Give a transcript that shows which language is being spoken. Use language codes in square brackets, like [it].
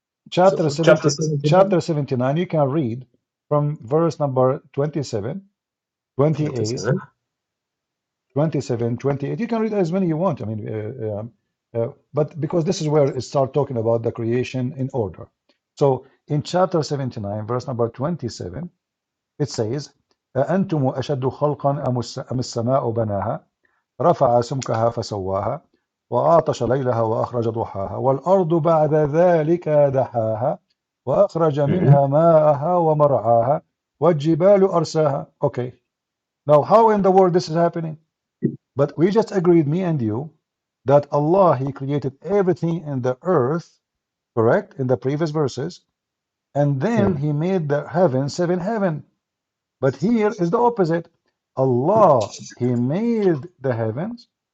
[en] Chapter 79, you can read from verse number 27, 28, 27, 28. You can read as many you want. I mean, but because this is where it starts talking about the creation in order. So in chapter 79, verse number 27, it says, [ar] أأنتم أشد خلقا أم السماء بناها رفع سمكها فسواها وأعطش ليلها وأخرج ضحاها والأرض بعد ذلك دحاها وأخرج منها ماءها ومرعاها والجبال أرساها. [en] Okay, now how in the world this is happening? But we just agreed, me and you, that Allah, he created everything in the earth, correct, in the previous verses, and then he made the heaven 7 heaven. But here is the opposite. Allah, he made the heavens.